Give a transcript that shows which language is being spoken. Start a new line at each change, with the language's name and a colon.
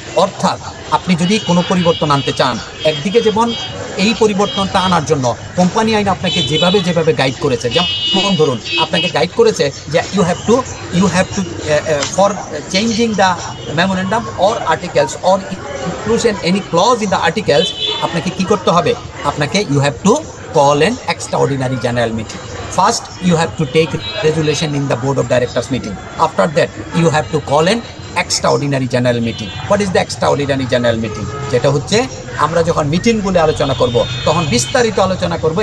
Bangla: অর্থাৎ আপনি যদি কোনো পরিবর্তন আনতে চান, একদিকে যেমন এই পরিবর্তনটা আনার জন্য কোম্পানি আইন আপনাকে যেভাবে গাইড করেছে, যেমন ধরুন আপনাকে গাইড করেছে যে
English: you have to for changing the memorandum or articles or inclusion any clause in the articles,
Bangla: আপনাকে কি করতে হবে, আপনাকে
English: You have to call an extraordinary general meeting. First, you have to take resolution in the board of directors meeting. After that, you have to call an extraordinary general meeting. What is the extraordinary general meeting?
Bangla: যেটা হচ্ছে আমরা যখন meeting বলে আলোচনা করব তখন বিস্তারিত আলোচনা করব।